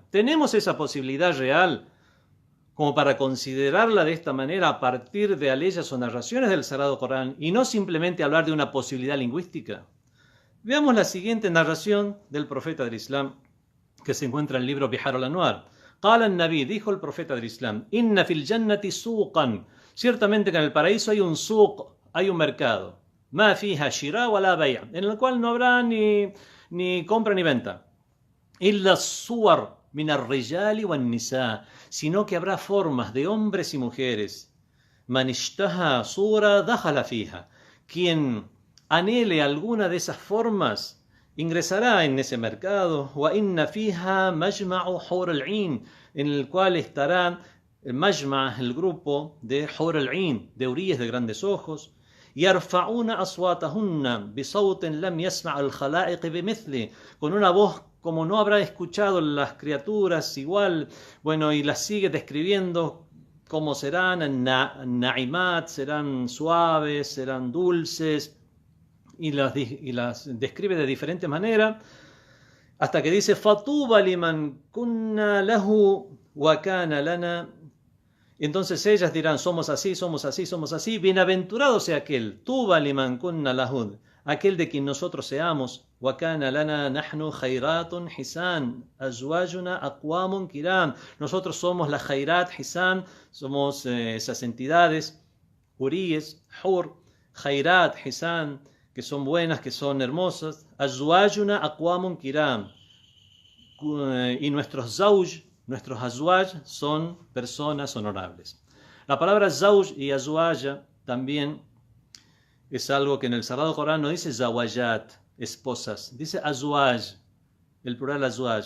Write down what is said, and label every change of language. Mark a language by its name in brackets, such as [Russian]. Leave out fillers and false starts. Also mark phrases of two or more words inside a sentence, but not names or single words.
[Spanish] Tenemos esa posibilidad real como para considerarla de esta manera a partir de aleyas o narraciones del Sagrado Corán y no simplemente hablar de una posibilidad lingüística. Veamos la siguiente narración del profeta del Islam que se encuentra en el libro Bihar al-Anwar. [Arabic] قال النبي, [Spanish] dijo el profeta del Islam, [Arabic] إن في الجنة سوقا, [Spanish] ciertamente que en el paraíso hay un suq, hay un mercado, [Arabic] ما فيها شراء ولا بيع', [Spanish] en el cual no habrá ni compra ni venta, [Arabic] إلا صور من الرجال والنساء, [Spanish] sino que habrá formas de hombres y mujeres. [Arabic] من اشتهى صورة دخل فيها, [Spanish] quien anhele alguna de esas formas ingresará en ese mercado. [Arabic] وإن فيها مجمع حور العين, [Spanish] en el cual estará el majma', el grupo de [Arabic] حور العين, [Spanish] de huríes de grandes ojos. [Arabic] يرفعن أصواتهن بصوت لم يسمع الخلائق بمثله, [Spanish] con una voz como no habrá escuchado las criaturas igual. Bueno, y las sigue describiendo cómo serán na'imat, serán suaves, serán dulces, y las describe de diferentes maneras, hasta que dice [Arabic] فطوبى لمن كنا له وكان لنا. [Spanish] Entonces ellas dirán, somos así, somos así, somos así. Bienaventurado sea aquel, [Arabic] طوبى لمن كنا له, [Spanish] aquel de quien nosotros seamos, [Arabic] وكان لنا نحن خيرات حسان أزواجنا أقوام كرام, [Spanish] nosotros somos la [Arabic] خيرات حسان, [Spanish] somos esas entidades huríes, hur, [Arabic] خيرات حسان, [Spanish] que son buenas, que son hermosas, [Arabic] أزواجنا أقوام كرام, [Spanish] y nuestros zawj, nuestros azwaj son personas honorables. La palabra zawj y azwaja también es algo que en el Sagrado Corán no dice zawajat, esposas, dice azwaj, el plural azwaj.